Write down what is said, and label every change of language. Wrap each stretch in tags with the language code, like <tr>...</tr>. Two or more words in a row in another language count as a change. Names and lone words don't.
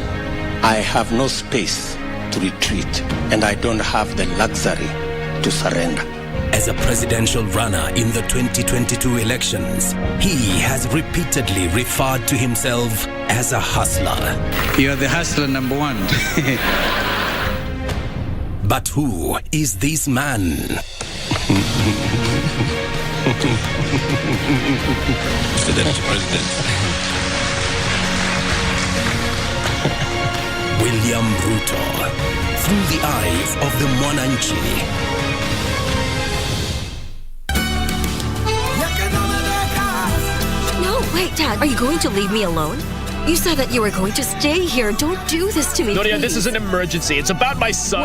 <en>I have no space to retreat, and I don't have the luxury to surrender. As a presidential runner in the 2022 elections, he has repeatedly referred to himself as a hustler. You are the hustler number one. But who is this man? President. William Ruto, through the eyes of the Mwananchi. No, wait, Dad. Are you going to leave me alone? You said that you were going to stay here. Don't do this to me, Gloria, please. this is an emergency. It's about my son.</en>